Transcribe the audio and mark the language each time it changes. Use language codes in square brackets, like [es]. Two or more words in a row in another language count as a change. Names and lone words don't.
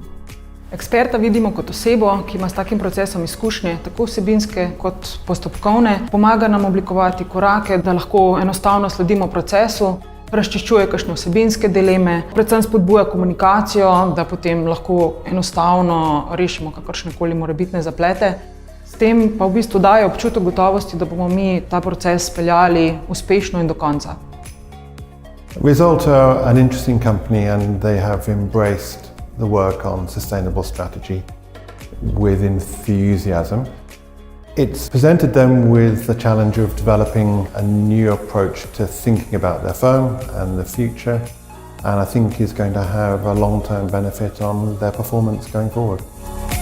[sl] Eksperta vidimo kot osebo, ki ima s takim procesom izkušnje, tako vsebinske kot postopkovne, pomaga nam oblikovati korake, da lahko enostavno sledimo procesu, razčiščuje kakšne vsebinske dileme, predvsem spodbuja komunikacijo, da potem lahko enostavno rešimo kakršnekoli morebitne zaplete. S tem pa v bistvu daje občutek gotovosti, da bomo mi ta proces speljali uspešno in do konca. [en] Result are an interesting company and they have embraced the work on sustainable strategy with enthusiasm. It's presented them with the challenge of developing a new approach to thinking about their firm and the future, and I think is going to have a long-term benefit on their performance going forward.